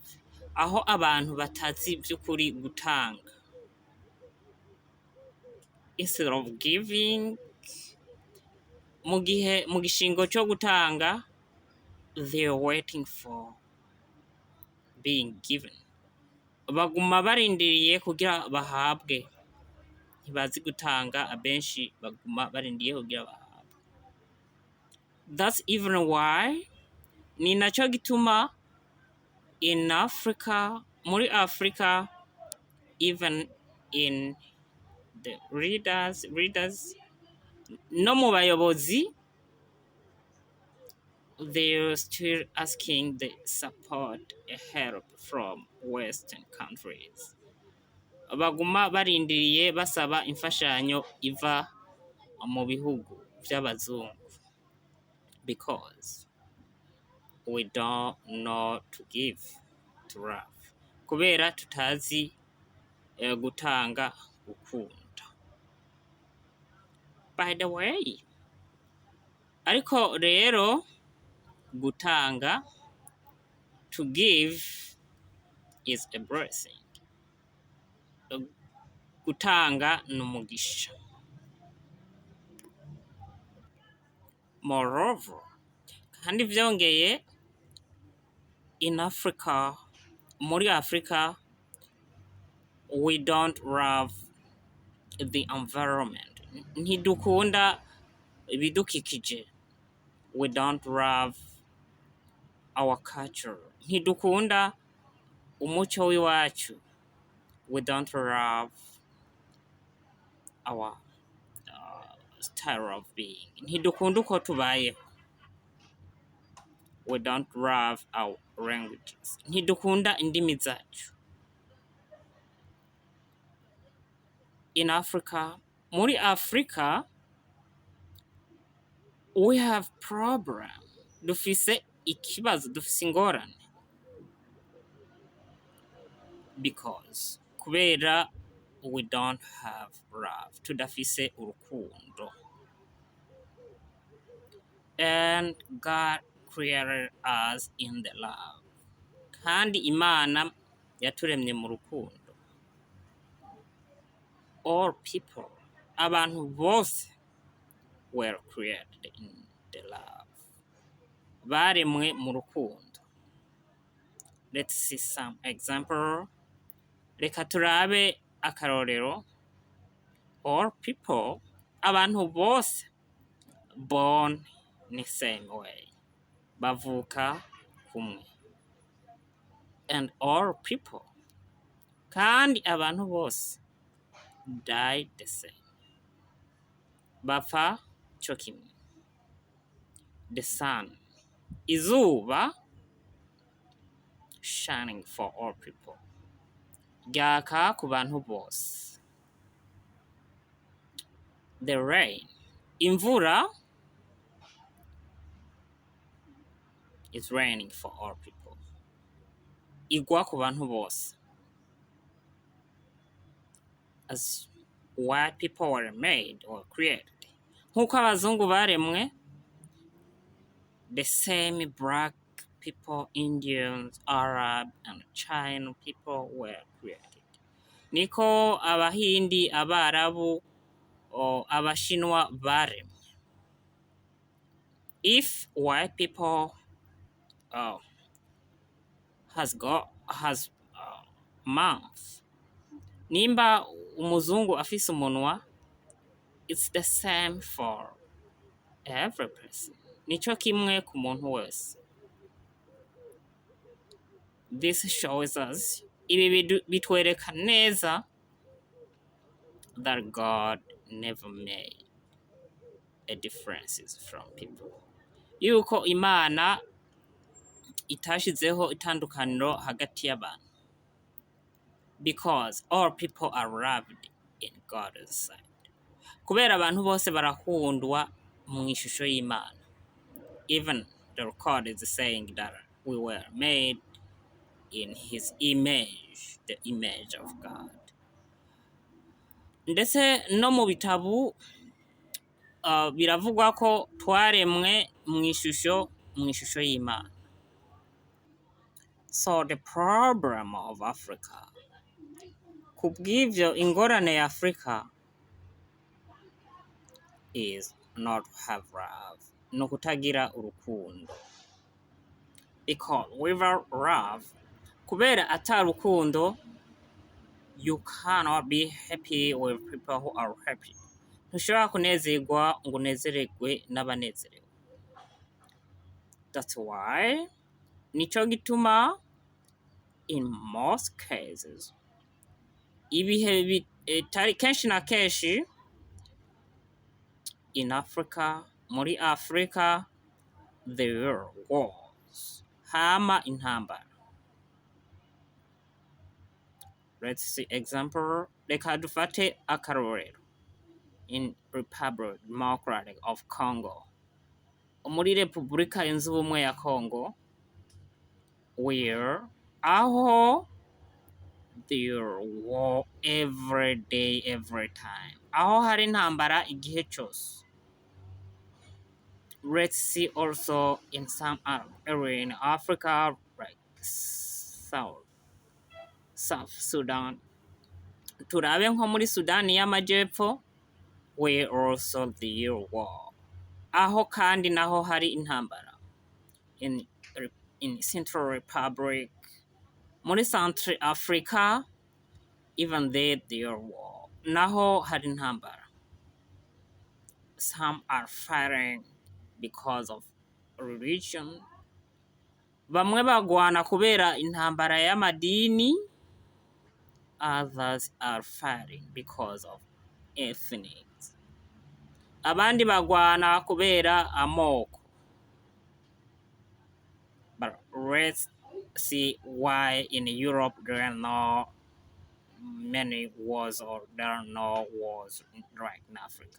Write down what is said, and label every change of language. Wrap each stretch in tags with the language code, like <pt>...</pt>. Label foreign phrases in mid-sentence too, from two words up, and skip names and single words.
<rn>Aho abantu batazi by'ukuri gutanga.</rn> <en>Instead of giving,</en> <rn>mu gishingo cyo gutanga,</rn> <en>they're waiting for being given.</en> <rn>Baguma barindiriye kugira bahabwe. Ntibazi gutanga, abenshi baguma barindiriye kugira bahabwe.</rn> <en>That's even why</en> <rn>ni naco gituma</rn> <en>in Africa,</en> <rn>muri Africa,</rn> <en>even in the leaders,</en> <rn>no mu bayobozi,</rn> <en>they're still asking the support, help from Western countries.</en> <rn>Baguma barindiriye basaba imfashanyo iva mu bihugu by'abazungu,</rn> <en>because we don't know to give, to love.</en> <rn>Kubera tutazi gutanga, gukunda.</rn> <en>By the way,</en> <rn>ariko rero gutanga,</rn> <en>to give, is a blessing.</en> <rn>Gutanga n'umugisha.</rn> <en>Moreover,</en> <rn>kandi vyongeye,</rn> <en>in Africa,</en> <rn>muri Africa,</rn> <en>we don't love the environment.</en> <rn>Ntidukunda ibidukikije.</rn> <en>We don't love our culture.</en> <rn>Ntidukunda umuco w'iwacu.</rn> <en>We don't love our style of being.</en> <rn>Ntidukunda uko tubayeho.</rn> <en>We don't love our languages.</en> <rn>Ntidukunda indimi zacu.</rn> <en>In Africa,</en> <rn>muri Africa,</rn> <en>we have problem.</en> <rn>Dufise ikibazo, dufise ingorane.</rn> <en>Because kubera we don't have love.</en> <rn>Tudafise urukundo.</rn> <en>And God created us in the love.</en> <rn>Kandi Imana yaturemye mu rukundo.</rn> <en>All people,</en> <rn>abantu bose</rn> <en>were created in the love.</en> <rn>Baremwe mu rukundo.</rn> <en>Let's see some example.</en> <rn>Reka turabe akarorero.</rn> <en>All people,</en> <rn>abantu bose</rn> <en>born in the same way.</en> <rn>Bavuka kumwe.</rn> <en>And all people,</en> <rn>kandi abantu bose</rn> <en>died the same.</en> <rn>Bapfa cyo kimwe.</rn> <en>The sun, izuba, shining for all people.</en> <rn>Ryaka ku bantu bose.</rn> <en>The rain, imvura, is raining for all people.</en> <rn>Igwa ku bantu bose.</rn> <en>As white people were made or created.</en> <rn>Nk'uko abazungu baremwe,</rn> <en>the same black people, Indians, Arab, and China people were created.</en> <rn>Niko abahindi, abarabu, or abashinwa baremwe.</rn> <en>If white people has mouth,</en> <rn>nimba umuzungu afise umunwa,</rn> <en>it's the same for every person.</en> <rn>Nico kimwe ku muntu wese.</rn> <en>This shows us,</en> <rn>ibi bitwereka neza</rn> <en>that God never made a differences from people.</en> <rn>Yuko Imana itashizeho itandukaniro hagati y'abantu.</rn> <en>Because all people are loved in God's sight.</en> <rn>Kubera abantu bose barakundwa mu ishusho y'Imana.</rn> <en>Even the record is saying that we were made in his image, the image of God.</en> <rn>Ndetse no mu bitabu biravugwa ko twaremwe mu ishusho y'Imana.</rn> <en>So the problem of Africa,</en> <rn>kubw'ivyo ingorane ya Africa,</rn> <en>is not to have love,</en> <rn>no kutagira urukundo.</rn> <en>Because without love,</en> <rn>kubera ata rukundo,</rn> <en>you cannot be happy with people who are happy.</en> <rn>Ntushobora kunezerwa ngo unezererwe n'abanezerewe.</rn> <en>That's why</en> <rn>nico gituma</rn> <en>in most cases</en> <rn>ibihe bitari kenshi na kenshi</rn> <en>in Africa,</en> <rn>muri Africa,</rn> <en>there were wars,</en> <rn>hama intambara.</rn> <en>Let's see example.</en> <rn>Reka dufate akarorero.</rn> <en>In Republic Democratic of Congo,</en> <rn>muri Repubulika yunze ubumwe ya Congo,</rn> <en>where aho there war every day, every time.</en> <rn>Aho hari intambara igihe cyose.</rn> <en>Let's see also in some area in Africa, like South Sudan.</en> <rn>Turabe nko muri Sudani y'Amajyepfo,</rn> <en>where also the war.</en> <rn>Aho kandi naho hari intambara.</rn> <en>In Central Republic,</en> <rn>muri Central Africa,</rn> <en>even there war.</en> <rn>Naho hari intambara.</rn> <en>Some are fighting because of religion.</en> <rn>Bamwe bagwana kubera intambara y'amadini.</rn> <en>Others are fighting because of ethnic.</en> <rn>Abandi bagwana kubera amoko.</rn> <en>But let's see why in Europe there are no many wars or there are no wars right in Africa.</en>